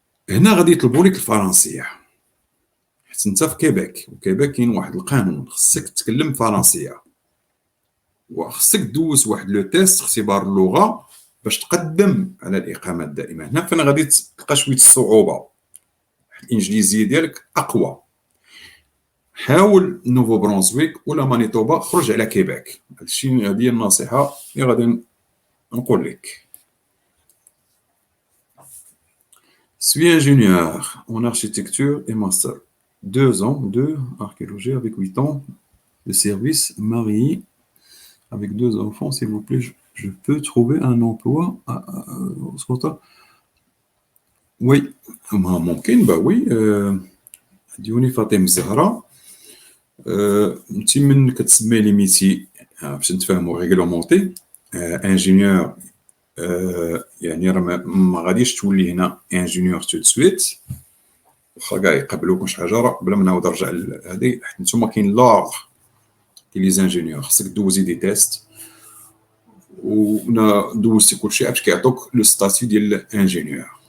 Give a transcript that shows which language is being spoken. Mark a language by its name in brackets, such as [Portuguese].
[Arabic] هنا غادي يطلبوا لك الفرنسيه، حيت انت في كيبيك، وكيبيك كاين واحد القانون خصك تتكلم فرنسيه، وخصك دوز واحد لو تيست اختبار اللغه باش تقدم على الاقامه الدائمه. هنا فين غادي تلقى شويه الصعوبه، الانجليزيه ديالك اقوى. حاول نوفو برونزويك ولا مانيتوبا، خرج على كيبيك. هادشي هي النصيحه اللي غادي نقول لك. [French] Suis ingénieur en architecture et master. 2 ans de archéologie avec 8 ans de service, marié avec 2 enfants, s'il vous plaît, je peux trouver un emploi au Scotta? Oui, [Arabic] ممكن با وي. ديوني فاطمه الزهراء، انت من كتسمي لي ميتي باش نتفاهموا ريغلومونتي. انجينيور يعني راه ما غاديش تولي هنا انجينيور تو سويت، واخا كاع يقبلوك وشي حاجه، راه بلا ما نعاود نرجع لهادي، حيت نتوما كاين لوغ كاين لي زانجينيور، خصك دوزي دي تيست دوزتي كلشي باش كيعطوك لو ستاتيو ديال انجينيور.